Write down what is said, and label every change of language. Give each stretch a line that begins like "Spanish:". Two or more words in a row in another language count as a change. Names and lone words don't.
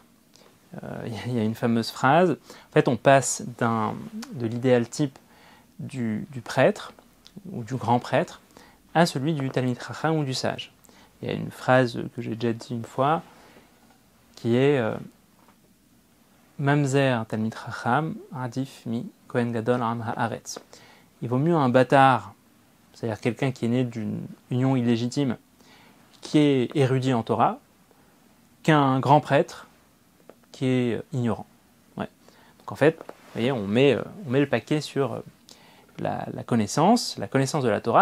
French: Il y a une fameuse phrase, en fait, on passe de l'idéal type du prêtre, ou du grand prêtre, à celui du
Hebrew: תלמיד חכם
French: ou du sage. Il y a une phrase que j'ai déjà dit une fois, qui est
Hebrew: ממזר תלמיד חכם עדיף מכהן גדול עם הארץ.
French: Il vaut mieux un bâtard, c'est-à-dire quelqu'un qui est né d'une union illégitime, qui est érudit en Torah, qu'un grand prêtre qui est ignorant. Ouais. Donc en fait, vous voyez, on met le paquet sur la connaissance de la Torah.